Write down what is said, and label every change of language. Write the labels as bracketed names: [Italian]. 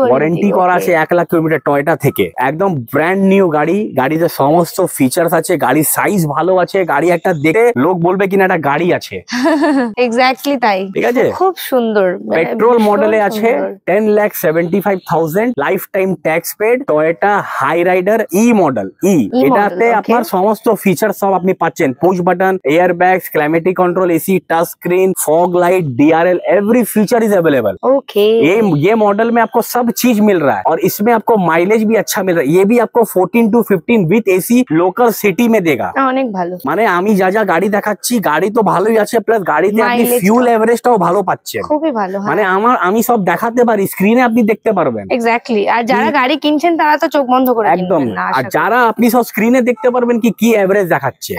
[Bangla] Warranty করা আছে 1 lakh kilometre Toyota থেকে। একদম ব্র্যান্ড নিউ গাড়ি, গাড়িতে সমস্ত ফিচার্স আছে, গাড়ির সাইজ ভালো আছে, গাড়ি একটা দেখে লোক বলবে কিনা একটা গাড়ি আছে। এক্স্যাক্টলি তাই, ঠিক আছে, খুব সুন্দর। পেট্রোল মডেলে আছে 10,75,000 life time tax paid. Toyota high rider ই মডেল, এটাতে আপনার সমস্ত ফিচার সব আপনি পাচ্ছেন। [Hindi] Push button, air bags, climatic control, AC, touch screen, fog light, DRL, [English] Every feature is available. [Hindi] Okay, ये मॉडल में आपको सब चीज मिल रहा है और इसमें आपको माइलेज भी अच्छा मिल रहा है। ये भी आपको 14 to 15 with AC local city में देगा। [Bangla] অনেক ভালো। মানে আমি যা যা গাড়ি দেখাচ্ছি, গাড়ি তো ভালোই আছে, প্লাস গাড়িতে আপনি ফিউল এভারেজটাও ভালো পাচ্ছেন। খুবই ভালো। মানে আমি সব দেখাতে পারি, স্ক্রিনে আপনি দেখতে পারবেন। এক্স্যাক্টলি। আর যারা গাড়ি কিনছেন তারা তো চোখ বন্ধ করে একদম, কিনবেন না। আর যারা আপনি সব স্ক্রিনে দেখতে পারবেন কি এভারেজ দেখাচ্ছে।